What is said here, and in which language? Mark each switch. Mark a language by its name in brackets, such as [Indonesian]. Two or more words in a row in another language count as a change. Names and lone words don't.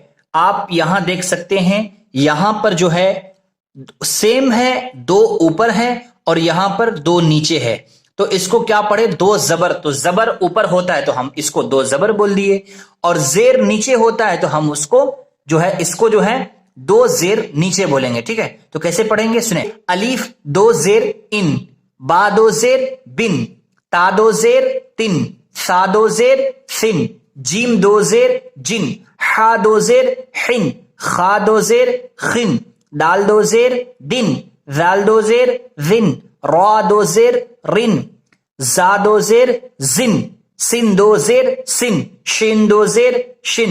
[Urdu] آپ یہاں دیکھ سکتے ہیں، یہاں پر جو ہے سیم ہے، دو اوپر ہے اور یہاں پر دو نیچے ہے۔ تو اس کو کیا پڑھے؟ دو زبر۔ تو زبر اوپر ہوتا ہے تو ہم اس کو دو زبر بول دیے، اور زیر نیچے ہوتا ہے تو ہم اس کو جو ہے دو زیر نیچے بولیں گے، ٹھیک ہے؟ تو کیسے پڑھیں گے سنیں۔ الف دو زیر ان، با دو زیر بن، تا دو زیر تن، سا دو زیر سن، جیم دو زیر جن، حا دو زیر حن، خا دو زیر خن، دال دو زیر دن، ذال دو زیر ذن، را دو زیر رن، زا دو زیر زن، سن دو زیر سن، شین دو زیر شن،